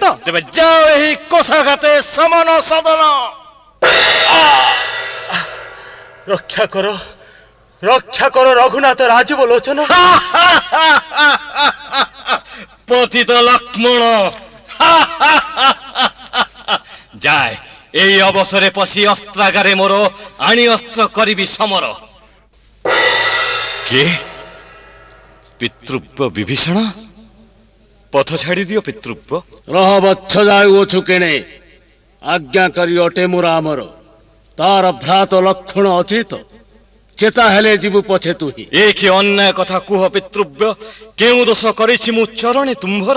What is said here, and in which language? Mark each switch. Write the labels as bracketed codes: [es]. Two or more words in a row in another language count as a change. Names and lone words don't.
[or] ତେବେ ଯାଅ ଏହି କୋଷାଘାତେ ସମନ ସଦନ। ରକ୍ଷା କର, ରକ୍ଷା କର ରଘୁନାଥ ରାଜୀବ ଲୋଚନ। ପତିତ ଲକ୍ଷ୍ମଣ, ଯାଏ ଏଇ ଅବସରେ ପଶି ଅସ୍ତ୍ରାଗାରେ ମୋର ଆଣି ଅସ୍ତ୍ର କରିବି ସମର। কে ପିତୃବ୍ୟ ବିଭୀଷଣ? ପଥ ଛାଡ଼ି ଦିଅ ପିତୃବ୍ୟ। ରହ ବଚ୍ଛ ଯାଉଅଛୁ କେଣେ, ଆଜ୍ଞାକାରୀ ଅଟେ ମୋର ଆମର। ତାର ଭ୍ରାତ ଲକ୍ଷଣ ଅଚେତ, ଚେତା ହେଲେ ଯିବୁ ପଛେ ତୁହି। ଏ କି ଅନ୍ୟାୟ କଥା କୁହ ପିତୃବ୍ୟ, କେଉଁ ଦୋଷ କରିଛି ମୁଁ ଚରଣେ ତୁମ୍ଭର?